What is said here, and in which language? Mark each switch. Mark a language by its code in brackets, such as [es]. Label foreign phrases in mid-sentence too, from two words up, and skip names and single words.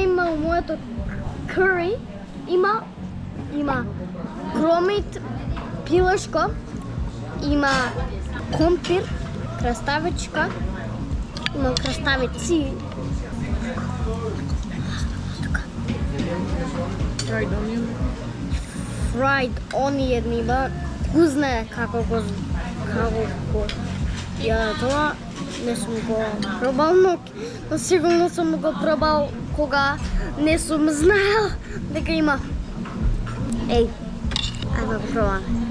[mk] во моето curry има кромит, пилешко, има компир, краставичка, има краставици. [en] Fried onion. Fried onion [mk] има. Ко знае како го ја тоа не сум го пробал, но сигурно сум го пробал кога не сум знаел дека има. Еј, ајде го пробаме.